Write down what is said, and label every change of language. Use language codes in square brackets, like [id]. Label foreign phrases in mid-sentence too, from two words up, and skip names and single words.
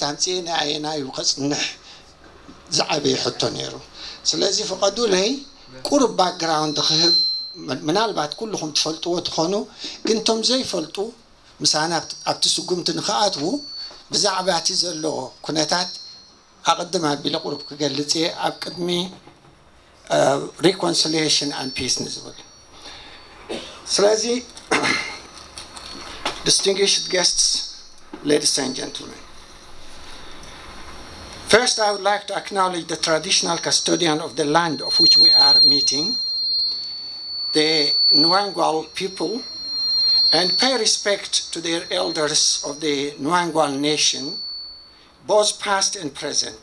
[ti] ኣንፅኤ ኣየናዩ ከፅንሕ ዝዓበየ ሕቶ ነይሩ ስለዚ ፍቐዱለይ ቁሩብ ባክግራውንድ ክህብ ምናልባት ኩልኩም ትፈልጥዎ ትኾኑ ግን ቶም ዘይፈልጡ ምሳና ኣብቲ ስጉምቲ ንኽኣትዉ ብዛዕባ እቲ ዘለዎ ኩነታት ኣቐድም ኣቢለ ቁሩብ ክገልፅ እየ ኣብ ቅድሚ [en] reconciliation and peace [ti] ንዝብል ስለዚ [en] distinguished guests, ladies and gentlemen, first I would like to acknowledge the traditional custodian of the land of which we are meeting, the Nwangwal people, and pay respect to their elders of the Nwangwal nation, both past and present.